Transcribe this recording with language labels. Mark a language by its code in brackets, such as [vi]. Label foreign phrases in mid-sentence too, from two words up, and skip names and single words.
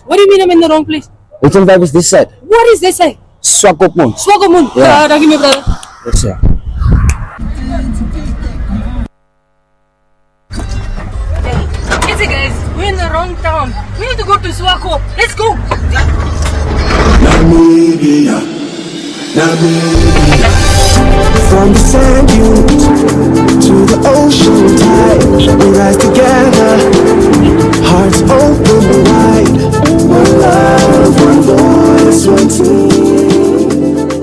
[en] What do you mean I'm in the wrong place? Region 5 is this side. What is this side? Swakopmund. Swakopmund. Yeah. Give me a brother. Yes, sir. Hey guys, we're in the wrong town. We need to go to Swako. Let's go. Namibia, Namibia. From the sand dunes to the ocean tide, we rise together, hearts open wide. One love, one voice, one team.